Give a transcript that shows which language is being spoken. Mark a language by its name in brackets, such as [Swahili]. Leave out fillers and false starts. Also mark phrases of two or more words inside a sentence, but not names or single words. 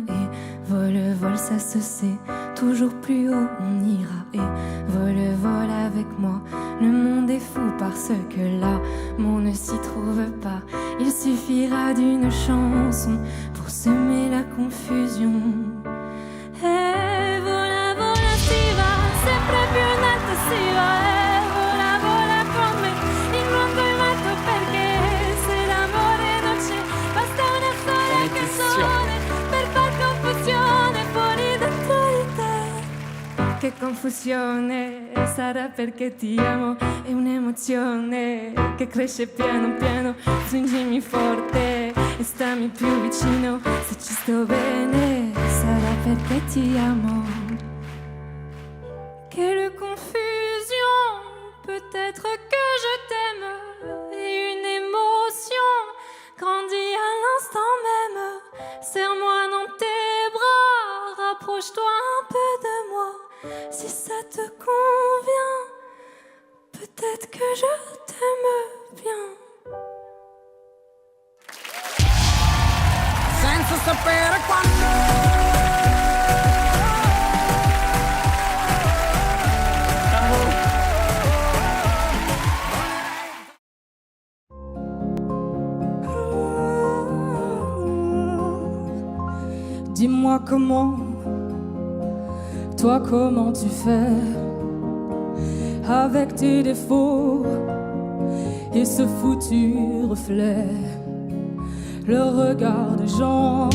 [French] Et vol, ça se sait, toujours plus haut on ira. Et vol avec moi, le monde est fou parce que l'amour ne s'y trouve pas. Il suffira d'une chanson pour semer la confusion. [Italian] E vola si va, sempre più in alto si va. E vola con me, in mondo in alto perché se l'amore non c'è basta una sola canzone per far confusione fuori dentro di te. Che confusione sarà perché ti amo, è un'emozione che cresce piano piano. Stringimi forte e stammi più vicino, se ci sto bene sarà perché ti amo. [French] Quelle confusion, peut-être que je t'aime. Et une émotion grandit à l'instant même. Serre-moi dans tes bras, rapproche-toi un peu de moi. Si ça te convient, peut-être que je t'aime bien. [Italian] Senza sapere quando. [French] Dis-moi comment, toi comment tu fais avec tes défauts et ce foutu reflet, le regard des gens.